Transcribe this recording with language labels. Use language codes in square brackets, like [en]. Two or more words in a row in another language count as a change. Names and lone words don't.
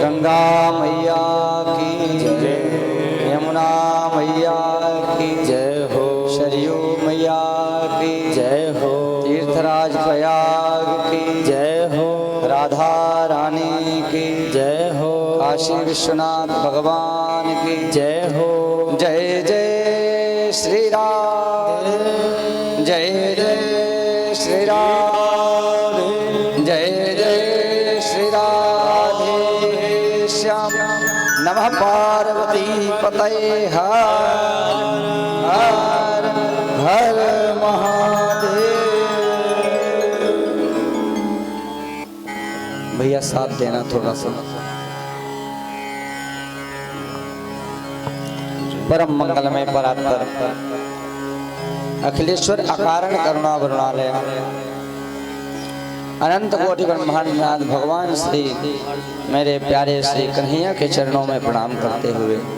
[hi] गंगा मैया की जय, यमुना मैया की जय हो। सरयू मैया की जय हो। तीर्थराज प्रयाग की जय हो। राधा रानी की जय हो। काशी विश्वनाथ भगवान की जय हो। जय जय श्री राम, जय जय श्री राम, जय जय श्री राधे श्याम। [sa] नमः पार्वती पतये हर हर हर महादेव। [hi] भैया साथ देना थोड़ा सा। परम मंगलमय परात्पर अखिलेश्वर अकारण करुणा वरुणालय अनंत कोटि ब्रह्मांड नाथ भगवान श्री मेरे प्यारे श्री कन्हैया के चरणों में प्रणाम करते हुए,